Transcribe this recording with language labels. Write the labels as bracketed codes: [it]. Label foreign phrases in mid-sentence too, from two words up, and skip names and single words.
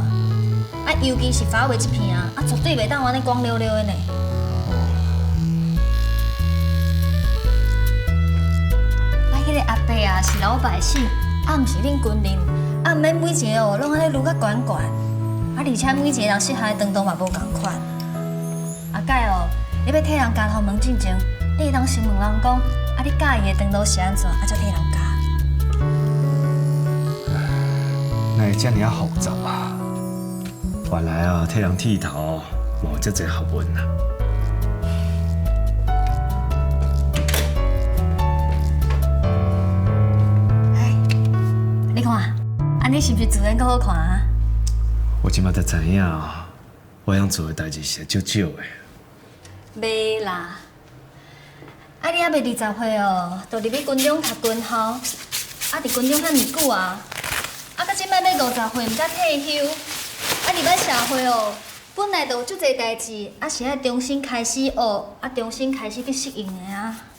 [nan] 啊，尤其是发尾这片啊，绝对袂当安尼光溜溜的呢。啊，迄个阿伯啊是老百姓，啊毋是恁军人，啊毋免每一个哦拢安尼撸甲悬悬，啊而且每一个人适合的长度嘛无共款。啊，介哦。你要替人夹头毛进前，你会当先问人讲，啊，你介意的长度是安怎，啊，才替人夹。哪会这么啊复杂啊？原来啊，替人剃头无这侪学问啊。哎，你看，安尼是不是自然更好看啊？我即马才知影啊，我想做的代志是少少的。袂啦，啊，你还未20岁哦，就入去军中读军校，啊，伫军中遐尼久啊，啊，到即摆要50岁，毋才退休，啊，入来社会哦，本来就有足侪代志，啊，是爱重新开始学，啊，重新开始去适应的啊。